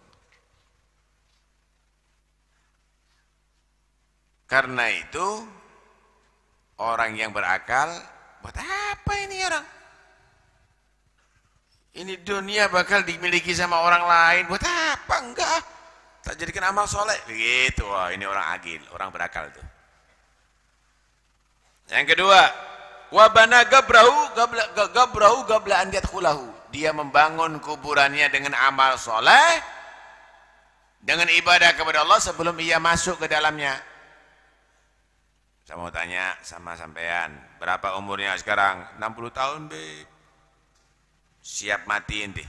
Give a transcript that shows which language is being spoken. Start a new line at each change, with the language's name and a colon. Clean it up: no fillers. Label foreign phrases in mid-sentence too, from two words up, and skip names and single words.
Indonesian: Karena itu orang yang berakal, buat apa ini orang? Ini dunia bakal dimiliki sama orang lain, buat apa? Enggak, tak jadikan amal soleh. Begitu, wah ini orang agil, orang berakal itu. Yang kedua,
Arabic: وبنى قبره قبل أن يدخله.
Indonesian: Dia membangun kuburannya dengan amal soleh, dengan ibadah kepada Allah sebelum ia masuk ke dalamnya. Saya mau tanya sama sampean, berapa umurnya sekarang? 60 tahun, Be. Siap mati ente?